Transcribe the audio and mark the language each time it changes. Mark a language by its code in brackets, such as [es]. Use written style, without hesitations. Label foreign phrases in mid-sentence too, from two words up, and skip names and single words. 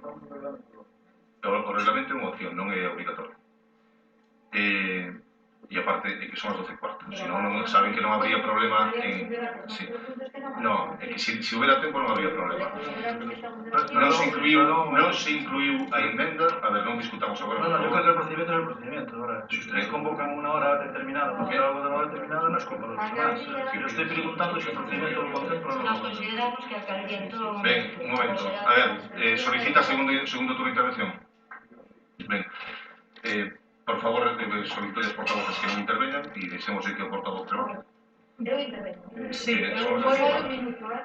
[gl] O reglamento é unha opción, non é obrigatorio. E aparte é que son as 12:15, senón non saben que non habría problema en... Sí. No, é que se houbera tempo non habría problema. Non se incluiu a emenda, a ver, non discutamos agora. [es] No, yo creo que el procedimiento es el procedimiento. Ahora, si ustedes convocan una hora determinada para hacer algo de una hora determinada, no es culpa de los demás. Yo estoy preguntando si el procedimiento lo contempla o no. [gl] Nos consideramos que alcaldía en todo momento... Ben, un momento. A ver, solicita segundo turno de intervención. Ben, por favor, solicito aos portavoces que non intervengan e deixemos que o portavoz trabaje. Eu intervengo. [es] Sí, Voy a un minuto,